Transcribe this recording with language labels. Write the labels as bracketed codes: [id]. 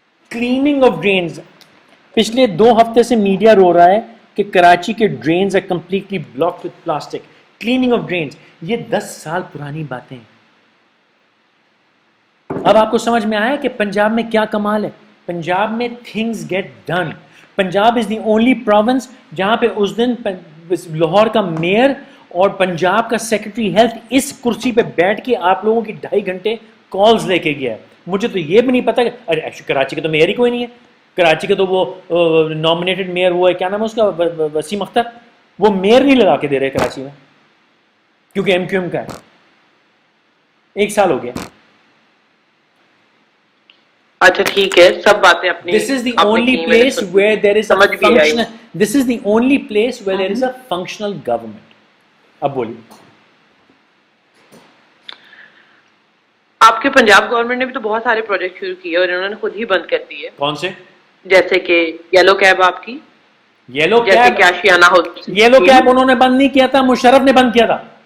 [en] cleaning of drains, [ur] پچھلے 2 ہفتے سے میڈیا رو رہا ہے کہ کراچی کے drains [en] are completely blocked with plastic. Cleaning of drains, [ur] یہ 10 سال پرانی باتیں ہیں. اب آپ کو سمجھ میں آیا کہ پنجاب میں کیا کمال ہے. پنجاب میں [en] things get done. [ur] Punjab [en] is the only province [ur] جہاں پہ اس دن لاہور کا میئر اور پنجاب کا سیکرٹری ہیلتھ اس کرسی پہ بیٹھ کے آپ لوگوں کی 2.5 گھنٹے کالز لے کے گیا ہے. مجھے تو یہ بھی نہیں پتا کہ ارے کراچی کا تو میئر ہی کوئی نہیں ہے. کراچی کا تو وہ نامنیٹڈ میئر وہ ہے، کیا نام ہے اس کا، وسیم اختر، وہ میئر نہیں لگا کے دے رہے کراچی میں کیونکہ ایم کیو ایم کا ہے. 1 سال ہو گیا. اچھا ٹھیک ہے، سب باتیں اپنی. [en] This is the only place where there is a functional. This is the only place where there is a functional government. [ur] اب بولیے. آپ کے پنجاب گورنمنٹ نے بھی تو بہت سارے پروجیکٹ شروع کیے اور انہوں نے خود ہی بند کر دیے. کون سے؟ جیسے کہ یلو کیب آپ کی، یلو جیسے کیب. کہ آشیانہ یلو کیب انہوں نے بند نہیں کیا تھا، مشرف نے بند کیا تھا.